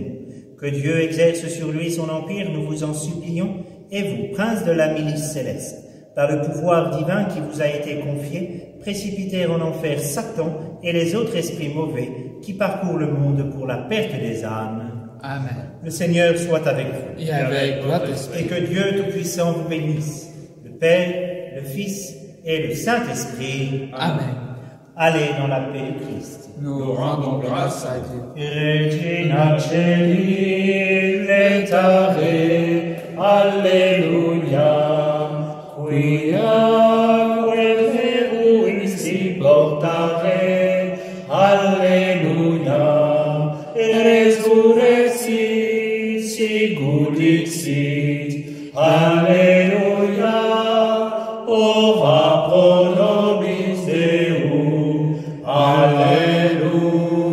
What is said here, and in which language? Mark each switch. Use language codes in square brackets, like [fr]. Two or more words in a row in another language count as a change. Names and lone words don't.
[fr] Que Dieu exerce sur lui son empire, nous vous en supplions, et vous, prince de la milice céleste, par le pouvoir divin qui vous a été confié, précipitez en enfer Satan et les autres esprits mauvais qui parcourent le monde pour la perte des âmes. Amen. Le Seigneur soit avec vous. Et avec votre Et esprit. que Dieu Tout-Puissant vous bénisse, le Père, le Fils et le Saint-Esprit. Amen. Allez dans la paix du Christ. Nous rendons grâce à Dieu. [la] Regina Celi, letare, alleluia, quia quel si portare, alleluia, resurrexit, sicut dixit, alleluia, ora pro nobis Deum, alleluia.